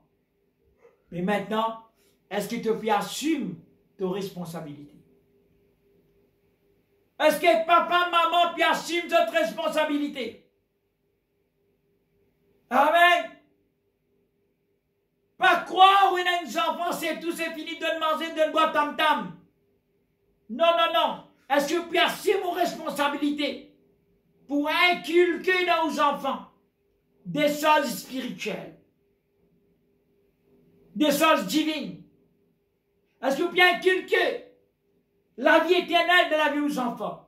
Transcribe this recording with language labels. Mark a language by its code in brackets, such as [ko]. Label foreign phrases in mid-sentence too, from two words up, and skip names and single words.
[fr] Mais maintenant, est-ce que tu assumes tes responsabilités? Est-ce que papa, maman, tu assumes votre responsabilité? Amen. Pas croire où il a des enfants, c'est tout, c'est fini de manger, de boire tam-tam. Non, non, non. Est-ce que tu assumes vos responsabilités pour inculquer dans vos enfants des choses spirituelles, des choses divines? Est-ce que vous pouvez inculquer la vie éternelle de la vie aux enfants?